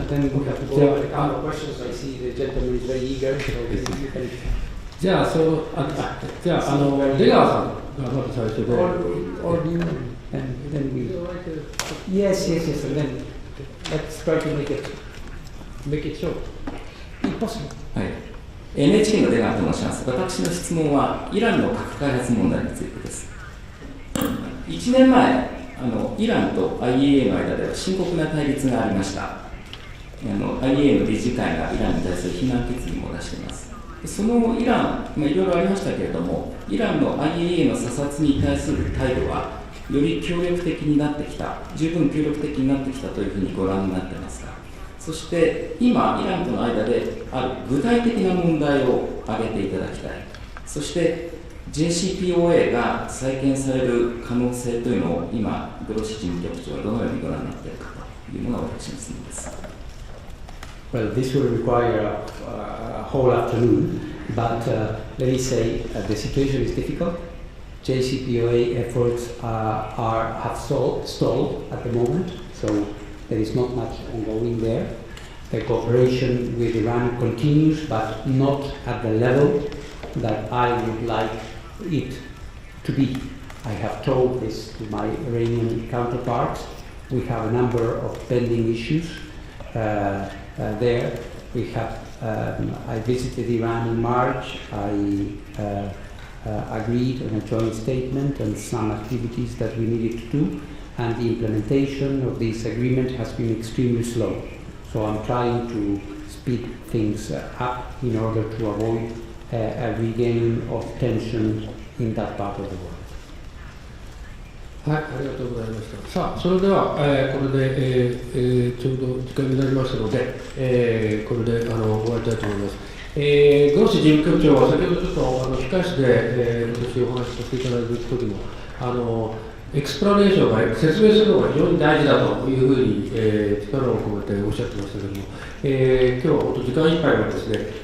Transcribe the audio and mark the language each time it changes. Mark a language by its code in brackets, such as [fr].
[en] Then we have to go over the kind of questions. I see the gentleman is very eager. So you can. [ja] じゃあ、出川さんがまず最初で。 [en] Or you, and then we. Yes. And then let's try to make it short. If possible. [ja] はい。 NHK の出川と申します。私の質問はイランの核開発問題についてです。 1年前、イランと IAEA の間では深刻な対立がありました。 IAEA の理事会がイランに対する非難決議も出しています。そのイラン、いろいろありましたけれども、イランの IAEA の査察に対する態度は、より協力的になってきた、十分協力的になってきたというふうにご覧になっていますか。そして今、イランとの間である具体的な問題を挙げていただきたい。そしてJCPOA が再建される可能性というのを今、グロッシ事務局長はどのようにご覧になっているかというのが私の質問です。 [en] Well, this will require a whole afternoon, but let me say the situation is difficult. JCPOA efforts have stalled at the moment, so there is not much ongoing there. The cooperation with Iran continues, but not at the level that I would like it to be. I have told this to my Iranian counterparts. We have a number of pending issues there. We have. I visited Iran in March. I agreed on a joint statement and some activities that we needed to do, and the implementation of this agreement has been extremely slow. So I'm trying to speed things up in order to avoid a regain of tension in that part of the world. [ja] はい、ありがとうございました。さあ、それでは、これで、ちょうど時間になりましたので、これで終わりたいと思います。グロッシ事務局長は先ほどちょっと控室で、私お話しさせていただいた時もエクスプラネーションが説明するのが非常に大事だというふうに、力を込めておっしゃってましたけども、今日は本当時間いっぱいはですね、